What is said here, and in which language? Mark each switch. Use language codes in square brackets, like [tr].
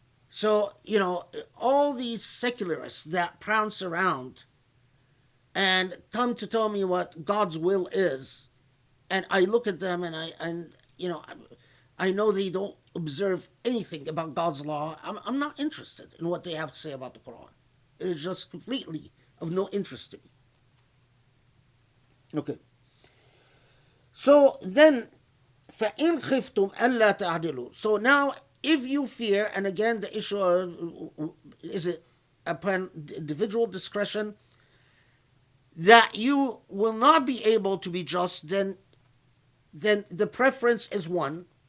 [en] So, all these secularists that prance around and come to tell me what God's will is, and I look at them and I know they don't observe anything about God's law. I'm not interested in what they have to say about the Quran. It's just completely of no interest to me. Okay. So then, [ar] فَإِنْ خِفْتُمْ أَلَّا تَعْدِلُوا. [en] So now, if you fear, and again the issue of, is it upon individual discretion, that you will not be able to be just, then the preference is one.